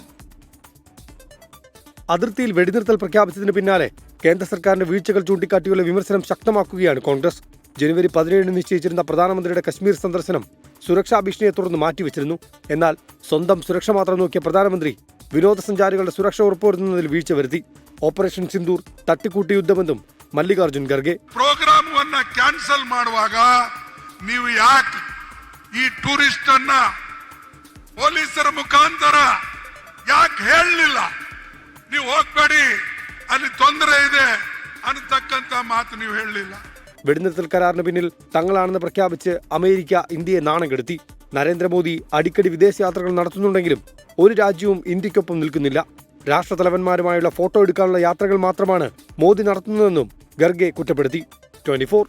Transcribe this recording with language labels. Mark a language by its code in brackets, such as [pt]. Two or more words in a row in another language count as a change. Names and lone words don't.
[ml] അതിർത്തിയിൽ വെടിനിർത്തൽ പ്രഖ്യാപിച്ചതിന് പിന്നാലെ കേന്ദ്ര സർക്കാരിന്റെ വീഴ്ചകൾ ചൂണ്ടിക്കാട്ടിയുള്ള വിമർശനം ശക്തമാക്കുകയാണ് കോൺഗ്രസ്. ജനുവരി 17 നിശ്ചയിച്ചിരുന്ന പ്രധാനമന്ത്രിയുടെ കശ്മീർ സന്ദർശനം സുരക്ഷാ ഭീഷണിയെ തുടർന്ന് മാറ്റിവെച്ചിരുന്നു. എന്നാൽ സ്വന്തം സുരക്ഷ മാത്രം നോക്കിയ പ്രധാനമന്ത്രി വിനോദസഞ്ചാരികളുടെ സുരക്ഷ ഉറപ്പുവരുത്തുന്നതിൽ വീഴ്ച വരുത്തി. ഓപ്പറേഷൻ സിന്ദൂർ തട്ടിക്കൂട്ട് യുദ്ധമെന്ന് മല്ലികാർജുൻ ഖർഗെ [kn] ಪ್ರೋಗ್ರಾಮವನ್ನ ಕ್ಯಾನ್ಸಲ್ ಮಾಡುವಾಗ ನೀವು ಯಾಕೆ ಈ ಟೂರಿಸ್ಟ್ ಅನ್ನ ಪೊಲೀಸರ ಮುಖಾಂತರ ಯಾಕೆ ಹೇಳಲಿಲ್ಲ? ನೀವು ಹೋಗಬೇಡಿ, ಅಲ್ಲಿ ತೊಂದರೆ ಇದೆ ಅನ್ನತಕ್ಕಂತ ಮಾತು ನೀವು ಹೇಳಲಿಲ್ಲ. [ml] വെടിനിർത്തൽ കരാറിന് പിന്നിൽ തങ്ങളാണെന്ന് പ്രഖ്യാപിച്ച് അമേരിക്ക ഇന്ത്യയെ നാണം കെടുത്തി. നരേന്ദ്രമോദി അടിക്കടി വിദേശയാത്രകൾ നടത്തുന്നുണ്ടെങ്കിലും ഒരു രാജ്യവും ഇന്ത്യക്കൊപ്പം നിൽക്കുന്നില്ല. രാഷ്ട്രതലവന്മാരുമായുള്ള ഫോട്ടോ എടുക്കാനുള്ള യാത്രകൾ മാത്രമാണ് മോദി നടത്തുന്നതെന്നും ഖർഗെ കുറ്റപ്പെടുത്തി.